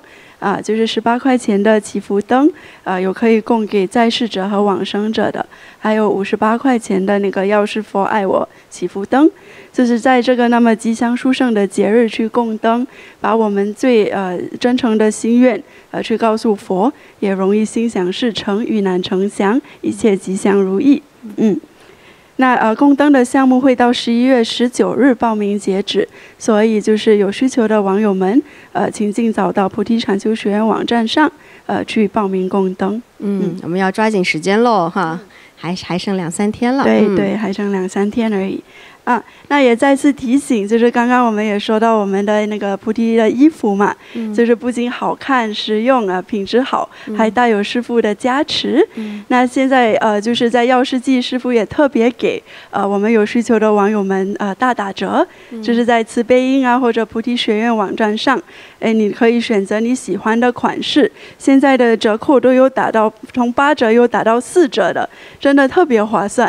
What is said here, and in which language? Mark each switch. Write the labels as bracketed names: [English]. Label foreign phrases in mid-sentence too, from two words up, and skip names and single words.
[Chinese] 就是18塊錢的祈福燈，有可以供給在世者和往生者的，還有58塊錢的那個藥師佛愛我祈福燈，就是在這個那麼吉祥殊勝的節日去供燈，把我們最真誠的心願去告訴佛，也容易心想事成，遇難成祥，一切吉祥如意。那供燈的項目會到11月19日報名截止，所以就是有需求的網友們，請盡早到菩提禪修學院網站上，去報名供燈。我們要抓緊時間嘍哈，還剩2-3天了。對，還剩2-3天而已。那也再次提醒，就是剛剛我們也說到我們的那個菩提的衣服嘛，就是不僅好看、實用品質好，還帶有師父的加持。那現在就是在藥師祭，師父也特別給我們有需求的網友們大打折，就是在慈悲音或者菩提學院網站上，你可以選擇你喜歡的款式，現在的折扣都有打到從8折又打到4折的，真的特別划算。